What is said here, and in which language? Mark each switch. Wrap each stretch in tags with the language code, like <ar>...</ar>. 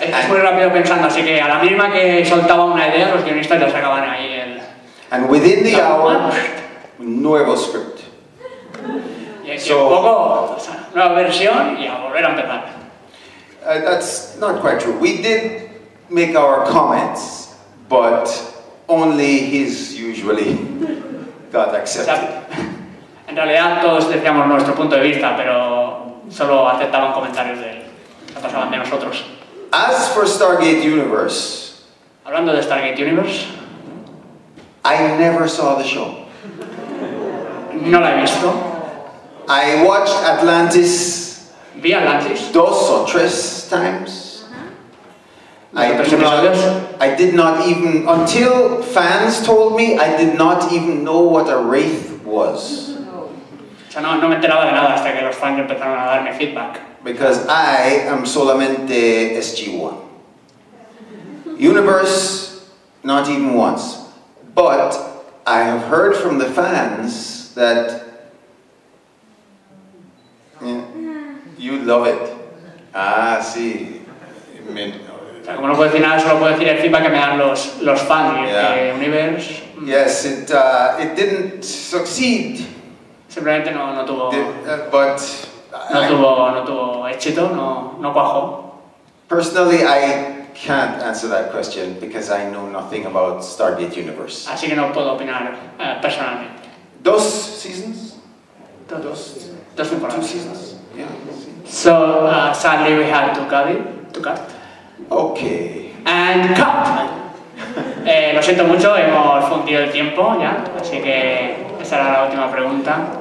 <es>Es muy rápido pensando, así que a la mínima que soltaba una idea, los guionistas ya sacaban ahí el...</es> <en>And within the hour, nuevo script.</en> <es>Y un poco, nueva versión y a volver a empezar.</es> <en>That's not quite true. We did make our comments, but only his usually got accepted.</en> <es>O sea, en realidad todos decíamos nuestro punto de vista, pero solo aceptaban comentarios de él, no pasaban de nosotros.</es> <en>As for Stargate Universe,</en> <es>hablando de Stargate Universe,</es> <en>I never saw the show.</en> <es>No la he visto.</es> <en>I watched Atlantis.</en> <es>Vi Atlantis.</es> <en>2 o 3 times. I did not even, until fans told me, I did not even know what a wraith was.</en> <es>O sea, no me enteraba de nada hasta que los fans empezaron a darme feedback.</es> <en>Because I am solamente Sg-1. Universe, not even once. But I have heard from the fans that you love it.</en> <es>Ah, sí. O sea, como no puedo decir nada, solo puedo decir el feedback que me dan los fans. Y Yeah.</es> <en>Universe... Yes, it didn't succeed.</en> <es>Simplemente no tuvo...</es> <en>But</en> <es>no tuvo éxito, no cuajó.</es> <en>personally, I can't answer that question because I know nothing about Stargate Universe.</en> <es>Así que no puedo opinar personalmente.</es> <en>2 seasons?</en> <es>Dos temporadas.</es> <en>2 seasons? Yeah. So, sadly we had to cut. Okay. And cut!</en> <es>Lo siento mucho, hemos fundido el tiempo ya, así que esa era la última pregunta.</es>